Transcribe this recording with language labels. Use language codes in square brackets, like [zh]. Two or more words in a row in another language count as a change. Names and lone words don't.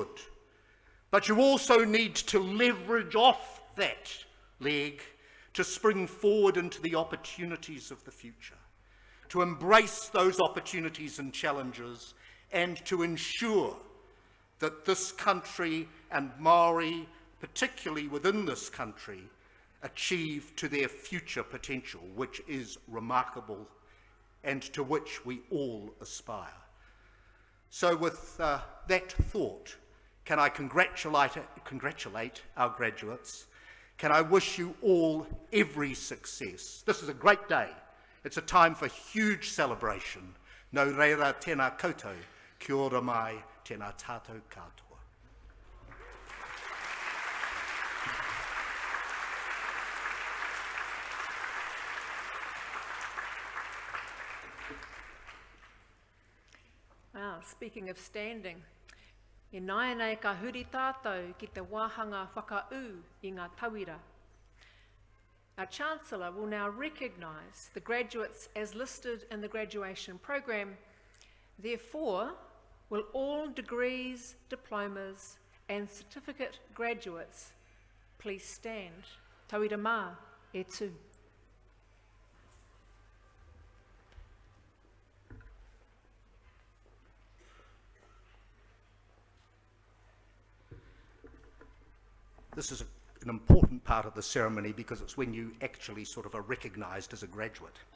[en] But you also need to leverage off that leg to spring forward into the opportunities of the future, to embrace those opportunities and challenges, and to ensure that this country and Māori, particularly within this country, achieve to their future potential, which is remarkable and to which we all aspire. So with that thought, can I congratulate our graduates? Can I wish you all every success? This is a great day. It's a time for huge celebration. [mi] Nō reira tēnā koutou, kia ora mai, tēnā tātou katoa. [en] Speaking of standing, [mi] e nāianei ka huri tātou ki te wāhanga whakau I ngā tauira. [en] Our Chancellor will now recognise the graduates as listed in the graduation program. Therefore, will all degrees, diplomas and certificate graduates please stand. [mi] Tauira mā, e tū. [en] This is an important part of the ceremony because it's when you actually sort of are recognised as a graduate.